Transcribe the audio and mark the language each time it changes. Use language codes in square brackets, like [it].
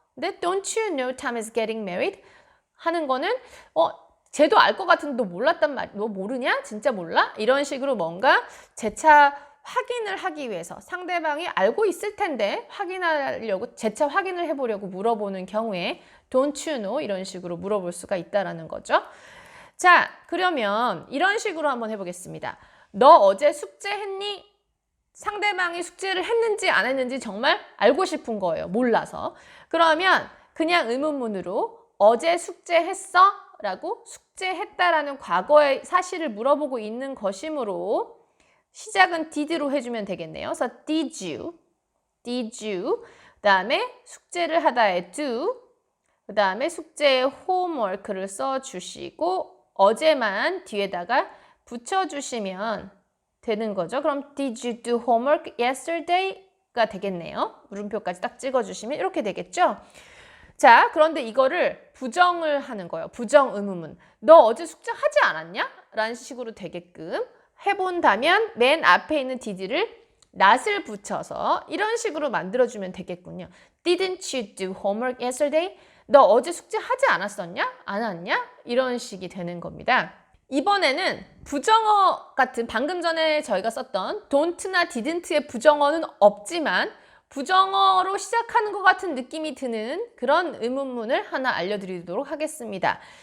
[ko] 근데 [en] don't you know Tom is getting married? [ko] 하는 거는 쟤도 알 것 같은데 너 몰랐단 말이야. 너 모르냐? 진짜 몰라? 이런 식으로 뭔가 재차 확인을 하기 위해서 상대방이 알고 있을 텐데 재차 확인을 해보려고 물어보는 경우에 [en] don't you know? [ko] 이런 식으로 물어볼 수가 있다라는 거죠. 자, 그러면 이런 식으로 한번 해보겠습니다. 너 어제 숙제했니? 상대방이 숙제를 했는지 안 했는지 정말 알고 싶은 거예요. 몰라서. 그러면 그냥 의문문으로 어제 숙제했어? 라고 숙제했다라는 과거의 사실을 물어보고 있는 것이므로 시작은 did로 해주면 되겠네요. 그래서 [en] did you, [ko] 그 다음에 숙제를 하다의 do, 그 다음에 숙제의 homework를 써주시고 어제만 뒤에다가 붙여주시면 되는 거죠. 그럼 [en] did you do homework yesterday가 되겠네요. [ko] 물음표까지 딱 찍어주시면 이렇게 되겠죠. 자, 그런데 이거를 부정을 하는 거예요. 부정 의문문. 너 어제 숙제 하지 않았냐? 라는 식으로 되게끔 해본다면 맨 앞에 있는 did를 not을 붙여서 이런 식으로 만들어주면 되겠군요. [en] Didn't you do homework yesterday? [ko] 너 어제 숙제 하지 않았었냐? 안 왔냐? 이런 식이 되는 겁니다. 이번에는 부정어 같은 방금 전에 저희가 썼던 don't나 didn't의 부정어는 없지만 부정어로 시작하는 것 같은 느낌이 드는 그런 의문문을 하나 알려드리도록 하겠습니다.